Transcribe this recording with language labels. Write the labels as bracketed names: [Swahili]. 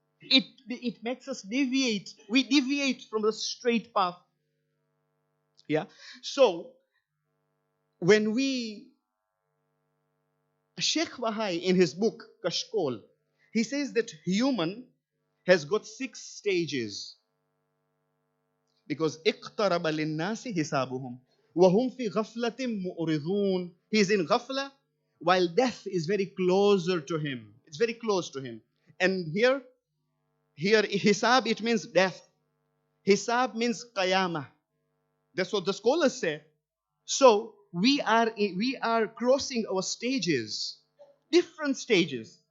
[English] It makes us deviate. We deviate from the straight path. Yeah. So when Sheikh Wahai in his book Kashkol, he says that human has got 6 stages. Because [Arabic] اقترب للناس حسابهم وهم في غفلة مؤرضون. [English] He is in ghafla while death is very closer to him. It's very close to him. And here hisab, it means death. Hisab means qiyamah. That's what the scholars say. So we are crossing our stages, different stages.